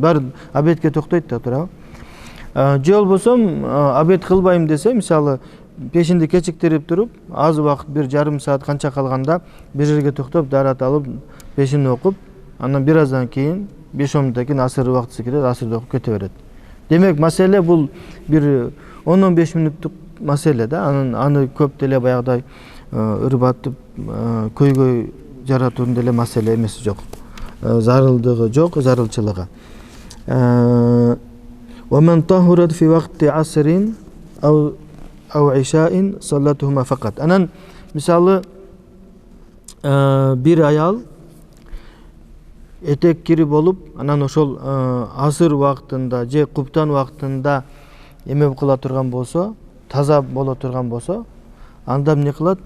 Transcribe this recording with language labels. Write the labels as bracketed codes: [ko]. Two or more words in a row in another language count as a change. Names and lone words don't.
[ky] Бар обедке токтойт да турабы. Же болбосо обед кылбайм десе, мисалы пешинди кечиктирип туруп, аз убакыт, бир жарым саат канча калганда бир жерге токтоп, дарат алып, пешинди окуп, анан бир аздан кийин 5-10 мүнөттөн кийин асыр убактысы келет, асырды окуп кете берет. Демек, маселе бул бир 10-15 мүнөттүк маселе да. Аны көп деле баягыдай ырбатып, көйгөй жаратуунун деле маселе эмеси жок. Зарылдыгы жок, зарылчылыгы. [ar] ومن طهرت في وقت عصر أو عشاء صلاتهما فقط. [ky] Анан мисалы бир аял этек кири болуп, анан ошол асыр убактында же куптан убактында эме кыла турган болсо, таза боло турган болсо, анда эмне кылат?